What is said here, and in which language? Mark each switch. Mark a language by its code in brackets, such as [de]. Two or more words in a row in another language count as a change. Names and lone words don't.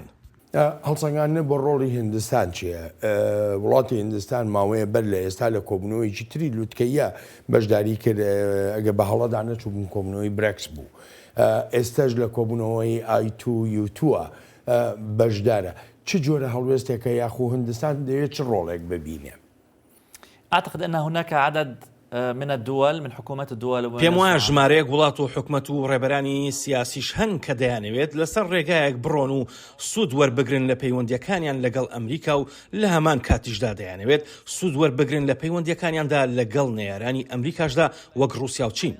[ckb] هەڵسەنگاندنە بۆ ڕۆڵی هندستان چییە؟ وڵاتی هندستان ماوەیە بەر لە ئێستا لە کۆبوونەوەیکی تری لوتکەیە بەشداری کرد، ئەگە بە هەڵەدا نەچوو بوون کۆبوونەوەی برێکس بوو. ئێستاش لە کۆبوونەوەی I2U2 بەشدارە. چ جۆرە هەڵوێستێکە یاخو هندستان دەوێت چ ڕۆڵێک ببینێ؟ [ar] أعتقد أن هناك عدد من الدول من حكومات الدول [ckb] پێم وایە ژمارەیەک وڵات و حکومەت و ڕێبەرانی سیاسیش هەن کە دەیانەوێت لەسەر ڕێگایەک بڕۆن و سوود وەربگرن لە پەیوەندیەکانیان لەگەڵ ئەمریکا و لە هەمان کاتیشدا دەیانەوێت سوود وەربگرن لە پەیوەندیەکانیاندا لەگەڵ نێرانی ئەمریکاشدا وەک رووسیا و چین.